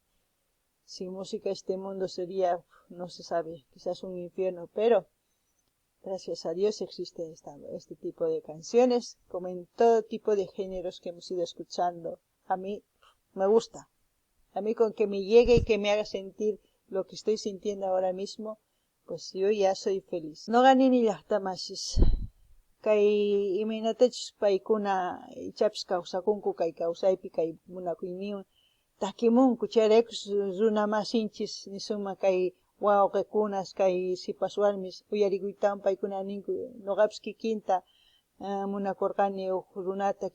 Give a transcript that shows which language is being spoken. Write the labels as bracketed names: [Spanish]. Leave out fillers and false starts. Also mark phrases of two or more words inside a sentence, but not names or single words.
[Spanish] Sin música este mundo sería, no se sabe, quizás un infierno, pero gracias a Dios existe este tipo de canciones, como en todo tipo de géneros que hemos ido escuchando. A mí me gusta. A mí con que me llegue y que me haga sentir lo que estoy sintiendo ahora mismo, pues yo ya soy feliz. [Quechua] No ganini llaqtamasis. Kay imaynatachus paykuna ichapis kawsakunku kay kawsaypi kay munakuyniwan takimunku chayraykus runa masinchis nisuma kay wawqikunas kay sipaswarmis uyarikuytawan paykuna ninku noqapis kikinta munakurqani uq runata